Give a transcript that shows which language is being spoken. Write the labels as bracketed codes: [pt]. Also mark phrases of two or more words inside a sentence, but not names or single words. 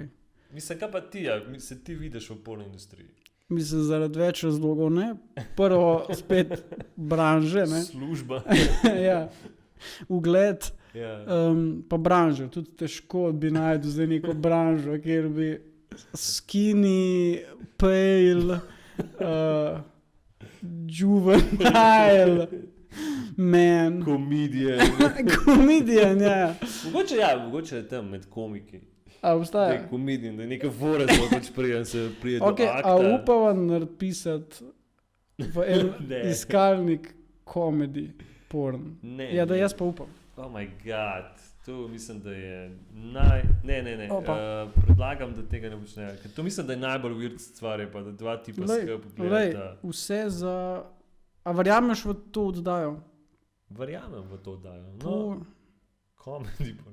[sl] Mislim, kaj pa ti, se ti vidiš v porno industriji? Mislim, zaradi več razlogov, ne? Prvo spet branže, ne? Služba. Ja. Ugled. Pa branžo, tudi težko bi najdel zdaj neko branžo, kjer bi [en] skinny, pale, juvenile, man. [sl] Comedian, ja. Mogoče je tam med komiki. A obstaja? Da je comedian, da je neka fora, da pač se prije do akta. A upava napisati v en iskalnik [en] komedi porn? [sl] Ne. Ja, da jaz pa upam. [en] Oh my god, [sl] to mislim, da je Ne. Predlagam, da tega ne počnejo. To mislim, da je najbolj weird stvar, pa da dva tipa skupaj pogledata. Vse za... A verjameš v to oddajo? Verjamem v to oddajo. No, [en] komedi porn.